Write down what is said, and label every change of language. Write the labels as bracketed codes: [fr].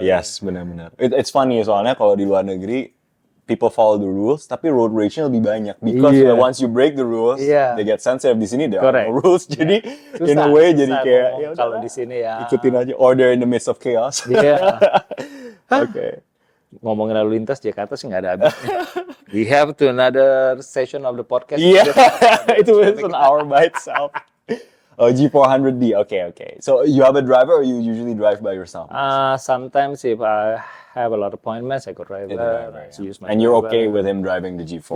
[en] Yes, [id] benar-benar. [en] It's funny [id] soalnya kalau di luar negeri, [en] people follow the rules, [id] tapi [en] road rage-nya [id] lebih banyak. [en] Because once you break the rules, they get sensitive. [id] Di sini [en] there are no rules, [id] jadi [en] in a way [id] jadi kayak kalau di sini ya ikutin aja. [en] Or they're in the midst of chaos. Yeah. Okay. [id] Ngomongin lalu lintas Jakarta sih nggak ada habisnya. [en] We have to another session of the podcast. Yeah, it was an hour by itself. Oh, G400D. Okay. So you have a driver, or you usually drive by yourself? Sometimes if I have a lot of appointments, I go drive. Use my and you're driver. okay with him driving the G400?